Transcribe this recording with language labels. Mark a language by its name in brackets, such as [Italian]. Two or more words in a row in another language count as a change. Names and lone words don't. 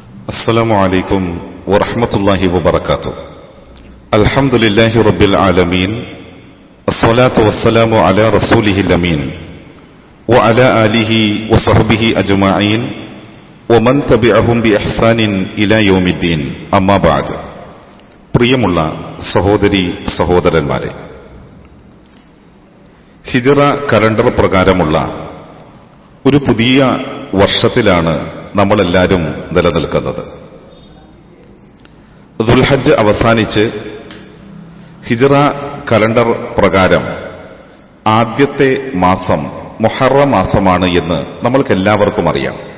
[Arabic] السلام عليكم ورحمة الله وبركاته. الحمد لله رب العالمين، الصلاة والسلام على رسوله الأمين وعلى آله وصحبه أجمعين ومن تبعهم بإحسان إلى يوم الدين. أما بعد. [Malayalam] പ്രിയമുള്ള സഹോദരി സഹോദരന്മാരെ, ഹിജ്റ കലണ്ടർ പ്രകാരമുള്ള ഒരു പുതിയ വർഷത്തിലാണ് നമ്മളെല്ലാവരും നിലനിൽക്കുന്നത്. ദുൽഹജ്ജ് അവസാനിച്ച് ഹിജ്റ കലണ്ടർ പ്രകാരം ആദ്യത്തെ മാസം മുഹറം മാസമാണ് എന്ന് നമ്മൾക്കെല്ലാവർക്കും അറിയാം.